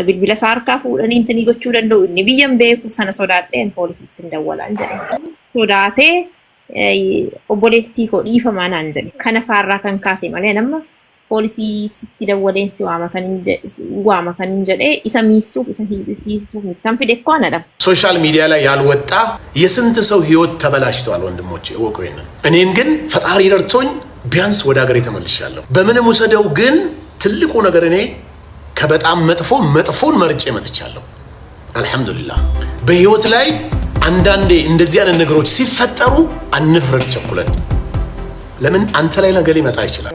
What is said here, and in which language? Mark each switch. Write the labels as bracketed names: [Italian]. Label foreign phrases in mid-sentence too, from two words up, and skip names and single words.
[Oromo] Bilbila isaa harkaa fuudhanii intini gochuu danda'u inni biyyan beeku sana sodaadheen poolisiitti hin dawwalaan jedhe. Sodaatee obboleettii koo dhiifamaa naan jedhe. Kana faarraa kan kaase malee nama poolisii sitti dawwaleen si waama kan jedhe isa miisuuf isa hiisuuf kan fide [Amharic] እኮ አነዳ ሶሻል ሚዲያ ላይ ያልወጣ የስንት ሰው ህይወት ተበላሽቷል ወንድሞቼ እወቁ ይሄንን እኔን ግን ፈጣሪ ረድቶኝ ቢያንስ ወደ ሀገሬ ተመልሻለሁ በምንም ወሰደው ግን ትልቁ ነገር እኔ ከበጣም መጥፎን መርጬ መጥቻለሁ አልহামዱሊላህ በህይወት ላይ አንዳንዴ እንደዚህ አይነት ነገሮች ሲፈጠሩ አንፍረድ ቸኩለን ለምን አንተ ላይ ነገር ሊመጣ ይችላል